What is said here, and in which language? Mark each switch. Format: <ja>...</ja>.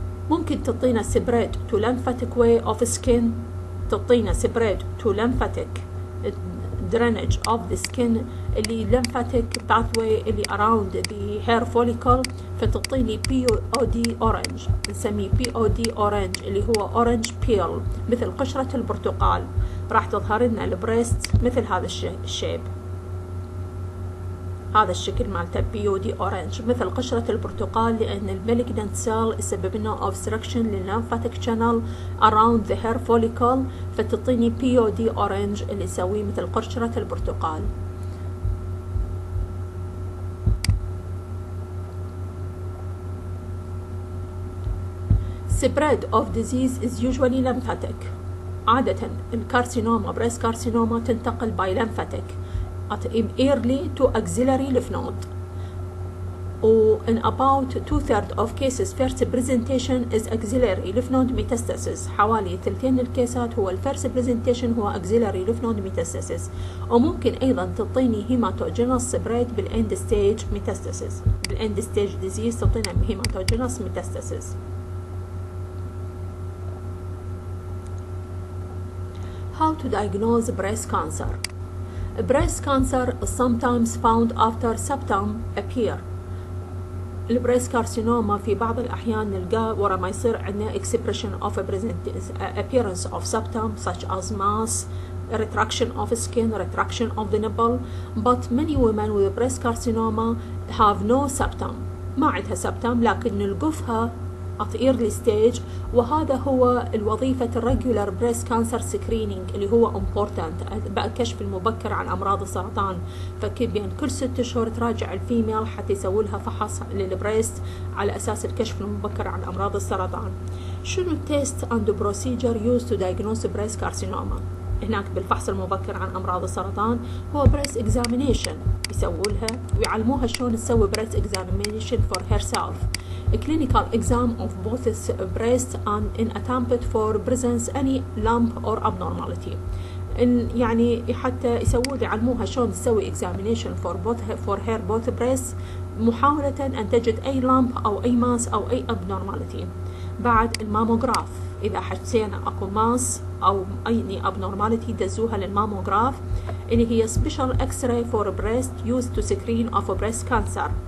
<en>ممكن تعطينا spread to lymphatic way of skin، تعطينا spread to lymphatic drainage of the skin اللي lymphatic pathway اللي around the hair follicle، فتعطيني POD orange، نسميه POD orange اللي هو orange peel</en> <ar>مثل قشرة البرتقال. راح تظهر لنا البريست مثل هذا الشيب، هذا الشكل مالته POD orange مثل قشرة البرتقال، لأن المالجنانت سيل يسبب لنا obstruction للليمفاتيك channel</ar> <en>around the hair follicle،</en> <ar>فتعطيني POD orange اللي يسويه مثل قشرة البرتقال.</ar> <en>spread of disease is usually lymphatic.</en> <ar>عادة</ar> <en>الكارسينوما breast carcinoma تنتقل by lymphatic at early to axillary lymph node. in about 2/3 of cases first presentation is axillary lymph node metastasis.</en> <ar>حوالي ثلثين</ar> <en>الكيسات هو الفيرست برزنتيشن هو axillary lymph node metastasis. وممكن أيضا تعطيني هيماتوجينوس سبريد بالإند ستيج ميتاستاسيس. بالإند ستيج ديزيز تعطينا haematogenous metastasis. How to diagnose breast cancer? Breast cancer is sometimes found after symptom appear. البريست كارسينوما</en> <ar>في بعض الأحيان نلقاه ورا ما يصير عندنا</ar> <en>expression of appearance of symptoms such as mass, retraction of skin, retraction of the nipple, but many women with breast carcinoma have no symptom.</en> <ar>ما عندها symptom لكن نلقفها</ar> <en>at early stage،</en> <ar>وهذا هو الوظيفة الريجولار بريست كانسر سكرينينج اللي هو important الكشف المبكر عن أمراض السرطان. فبين كل 6 أشهر تراجع الفيميل حتى يسوي لها فحص للبريست على أساس الكشف المبكر عن أمراض السرطان. شنو التيست and procedure used to diagnose breast carcinoma؟ هناك بالفحص المبكر عن أمراض السرطان هو breast examination يسووا لها ويعلموها شلون تسوي</ar> <en>breast examination for herself. A clinical exam of both breast and in attempt for presence any lump or abnormality.</en> <ar>يعني حتى يعلموها شلون تسوي</ar> <en>examination for her both breasts</en> <ar>محاولة أن تجد أي lump أو أي ماس أو أي abnormality. بعد الماموغراف إذا حسينا أكو ماس أو أي abnormality دزوها للماموغراف اللي هي</ar> <en>special X-ray for breast used to screen of breast cancer.</en>